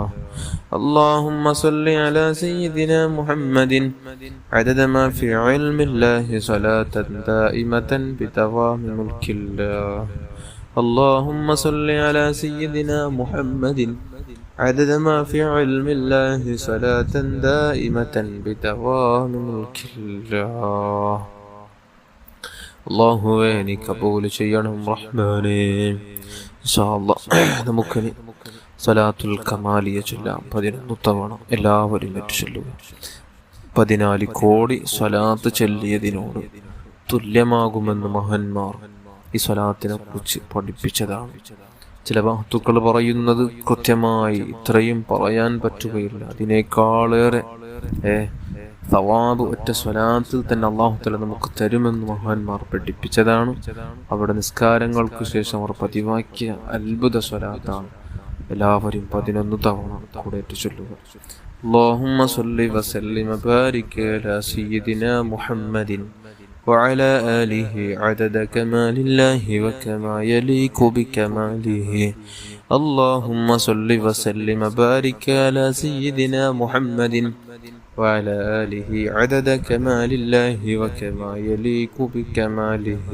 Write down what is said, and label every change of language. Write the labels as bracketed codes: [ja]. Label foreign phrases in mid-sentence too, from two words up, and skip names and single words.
[ar] اللهم صل على سيدنا محمد عدد ما في علم الله صلاة دائمة بدوام ملك الله. اللهم صل على سيدنا محمد عدد ما في علم الله صلاة دائمة بدوام ملك الله. [ml] അല്ലാഹുവേ നീ കബൂൽ ചെയ്യണം റഹ്മാനേ. [ar] إن شاء الله [ml] നമുക്കിനി സലാത്തുൽ കമാലിയ ചൊല്ലാം 11 തവണ എല്ലാവരും ചൊല്ലുക. 14 കോടി സ്വലാത്ത് ചൊല്ലിയതിനോട് തുല്യമാകുമെന്ന് മഹാന്മാർ ഈ സ്വലാത്തിനെ കുറിച്ച് പഠിപ്പിച്ചതാണ്. ചില മഹത്തുക്കൾ പറയുന്നത് കൃത്യമായി ഇത്രയും പറയാൻ പറ്റുകയില്ല, അതിനേക്കാളേറെ സവാബ് ഒറ്റ സ്വലാത്തിൽ തന്നെ [ar] الله تعالى [ml] നമുക്ക് തരുമെന്ന് മഹാന്മാർ പഠിപ്പിച്ചതാണ്. അവിടെ നിസ്കാരങ്ങൾക്ക് ശേഷം അവർ പതിവാക്കിയ അത്ഭുത സ്വലാത്താണ്. എല്ലാവരും 11 തവണ കൂടെ ചൊല്ലുക. [ar] اللهم صل وسلم وبارك على سيدنا محمد وعلى آله عدد كمال الله وكما يليق بكماله. اللهم صل وسلم وبارك على سيدنا محمد وعلى آله عدد كمال الله وكما يليق بكماله.